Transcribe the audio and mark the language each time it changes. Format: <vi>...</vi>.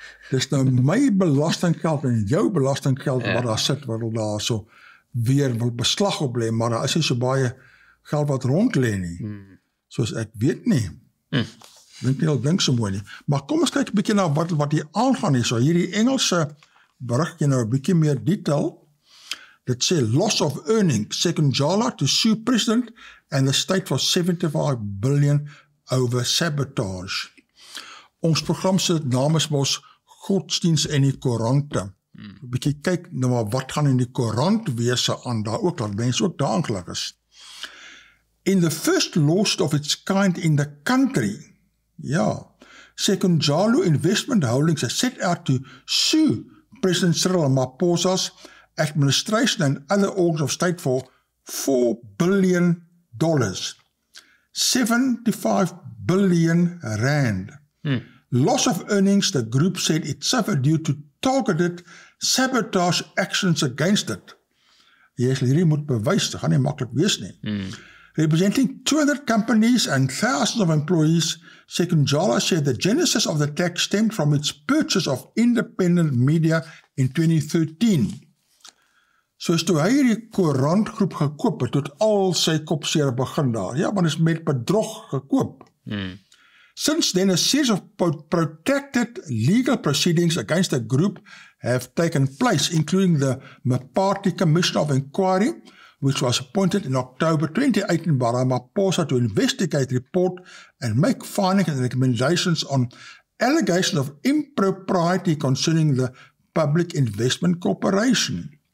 <af>Dis nou my belastinggeld en jou belastinggeld wat daar sit, wat hulle daar so weer wil beslag op lê, maar daar is nie so baie geld wat rond lê nie. Soos ek weet nie. Dink so mooi nie. Maar kom ons kyk 'n bietjie na wat hier aangaan hier. So hierdie Engelse berigtjie nou 'n bietjie meer detail. Dit sê</af> <en>loss of earnings, 𝐴𝐾𝐬𝐿 to sue president and the state for 75 billion over sabotage.</en> <af>Ons program se naam is mos Godsdiens en die Koerante. 'n Bietjie kyk nou maar wat gaan in die koerant wese aan daar ook, dat mense ook daar aangelig is.</af> <en>In the first lawsuit of its kind in the country, 𝐴𝐾𝐬𝐿 Investment Holdings has set out to sue President Cyril Ramaphosa's administration and other organs of state for $4 billion, 75 billion rand. Loss of earnings, the group said it suffered due to targeted sabotage actions against it.</en> <af>Hierdie moet bewys, dit gaan nie maklik wees nie.</af> <en>Representing 200 companies and thousands of employees, 𝐴𝐾𝐬𝐿 said the genesis of the tax stemmed from its purchase of independent media in 2013.</en> <af>Soos toe hy hierdie koerantgroep gekoop het, tot al sy kopseer begin daar. Ja, want is met bedrog gekoop.</af> <en>Since then, a series of protracted legal proceedings against the group have taken place, including the Party Commission of Inquiry, which was appointed in October 2018 by Ramaphosa to investigate, report, and make findings and recommendations on allegations of impropriety concerning the Public Investment Corporation.</en>